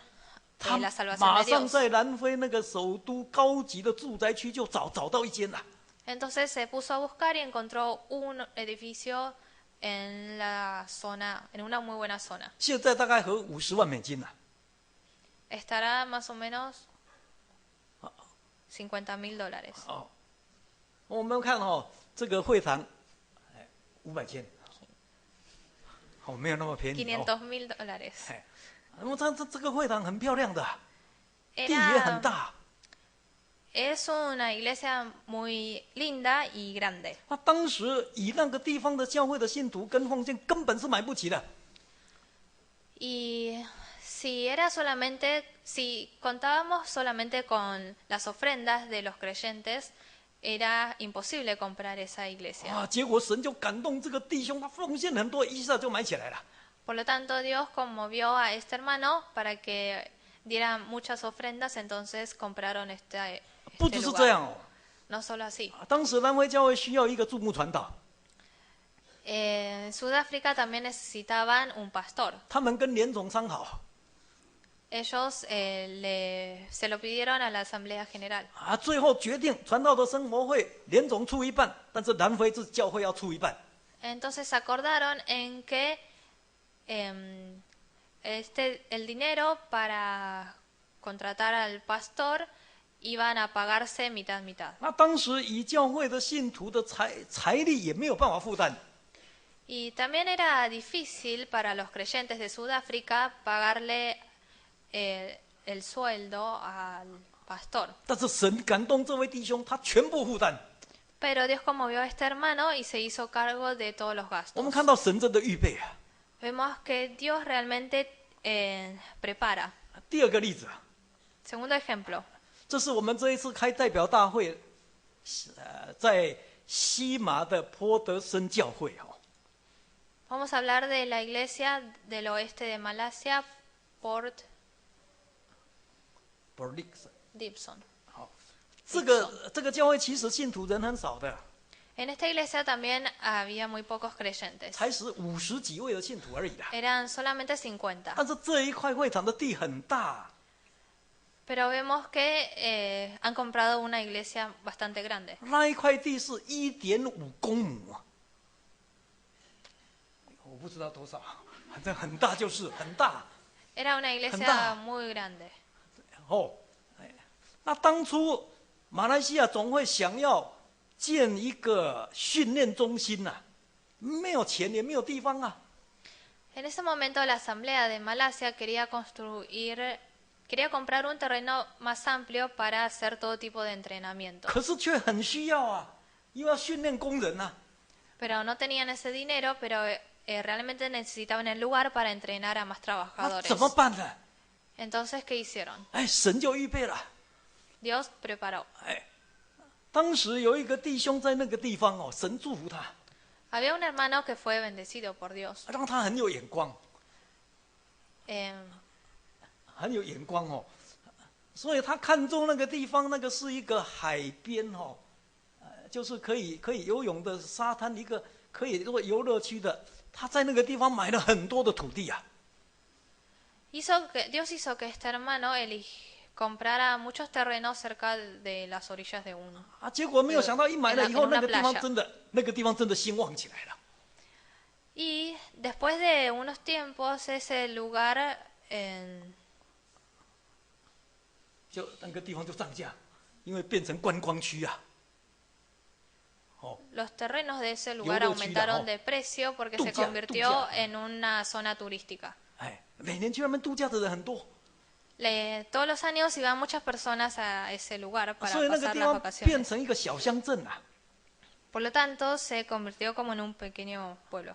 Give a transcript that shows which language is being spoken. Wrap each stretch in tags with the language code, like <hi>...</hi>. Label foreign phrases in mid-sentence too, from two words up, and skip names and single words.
<zh>他</zh> <es>la salvación</es> <zh>马</zh> <es>de</es> <zh>上</zh> <es>Dios.</es> <zh>在南非那个首都高级的住宅区就找到一间了。</zh> <es>Entonces se puso a buscar y encontró un edificio en la zona, en una muy buena zona.</es> <zh>现在大概合50万美金了。</zh> <es>Estará más o menos $50,000.</es> <zh>哦，我们看哦，这个会堂，500千，哦，没有那么便宜哦。</zh> <es>$500,000.</es> <zh>哎，那么这个会堂很漂亮的，地也很</zh> <es>Era,</es> <zh>大，</zh> <es>Es una iglesia muy linda y grande.</es> <zh>那当时以那个地方的教会的信徒跟奉献根本是买不起的。</zh> <es>Y si contábamos solamente con las ofrendas de los creyentes, era imposible comprar esa iglesia.</es> <zh>啊，结果神就感动这个弟兄，他奉献很多，一下就买起来了。</zh> <es>Por lo tanto, Dios conmovió a este hermano para que diera muchas ofrendas, entonces compraron</es> <zh>不</zh> <es>este</es> <zh>只是这</zh> <es>lugar.</es> <zh>样哦，</zh> <es>No solo así.</es> <zh>当时南非教会需要一个驻牧传道，</zh> <es>En Sudáfrica también necesitaban un pastor.</es> <zh>他们跟联总商讨</zh> <es>Ellos se lo pidieron a la Asamblea General.</es> <zh>啊，最后决定传道的生活费联总出一半，但是南非是教会要出一半。</zh> <es>Entonces acordaron en que el dinero para contratar al pastor iban a pagarse mitad mitad.</es> <zh>那当时以教会的信徒的财力也没有办法负担，</zh> <es>Y también era difícil para los creyentes de Sudáfrica pagarle el sueldo al pastor.</es> <zh>但是神感动这位弟兄，他全部负担。</zh> <es>Pero Dios conmovió a este hermano y se hizo cargo de todos los</es> <zh>我</zh> <es>gastos.</es> <zh>们看到神真的预备啊。</zh> <es>Vemos que Dios realmente prepara.</es> <zh>第二个例子啊，</zh> <es>Segundo ejemplo,</es> <zh>这是我们这一次开代表大会，在西马的坡德森教会哦。</zh> <es>vamos a hablar de la iglesia del oeste de Malasia, Port Gibson.</es> <zh>好，这个教会其实信徒人很少的，</zh> <es>En esta iglesia también había muy pocos creyentes.</es> <zh>才是50几位的信徒而已啦。</zh> <es>Eran solamente 50.</es> <zh>但是这一块会场的地很大，</zh> <es>Pero vemos que han comprado una iglesia bastante grande.</es> <zh>那一块地是1.5公亩啊，我不知道多少，反正很大就是很大。</zh> <es>Era una iglesia muy grande.</es> <zh>哦，那当初马来西亚总会想要建一个训练中心呐、没有钱也没有地方啊。</zh> <es>En ese momento la Asamblea de Malasia quería comprar un terreno más amplio para hacer todo tipo de entrenamiento.</es> <zh>可是却很需要啊，又要训练工人啊。</zh> <es>Pero no tenían ese dinero, pero realmente necesitaban el lugar para entrenar a más</es> <zh>那</zh> <es>trabajadores.</es> <zh>怎么办呢？</zh> <es>Entonces, ¿qué hicieron?</es> <zh>哎，神就预备了。</zh> <es>Dios preparó.</es> <zh>哎，当时有一个弟兄在那个地方哦，神祝福他，</zh> <es>Había un hermano que fue bendecido por Dios.</es> <zh>让他很有眼光， Eh, 很有眼光哦。所以他看中那个地方，那个是一个海边哦，就是可以游泳的沙滩，一个可以做游乐区的。他在那个地方买了很多的土地啊。</zh> <es>Dios hizo que este hermano comprara muchos terrenos cerca de las orillas de un.</es> <zh>啊，结果没有想到一买了以后，</zh> <es>en una</es> <zh>那个地方</zh> <es>playa</es> <zh>真的兴旺起来了。</zh> <es>Y después de unos tiempos, ese lugar</es> <zh>就那个地方就涨价，因为变成观光区啊。哦，</zh> <es>los terrenos de ese lugar Yo lo chida, aumentaron oh. de precio porque se Tuya, convirtió tuya. en una zona turística.</es> <zh>哎，每年去那边度假的人很多，</zh> <es>Todos los años iban muchas personas a ese lugar para</es> <zh>所以那个</zh> <es>pasar</es> <zh>地</zh> <es>las</es> <zh>方变</zh> <es>vacaciones.</es> <zh>成一个小乡镇啊。</zh> <es>Por lo tanto, se convirtió como en un pequeño pueblo.</es>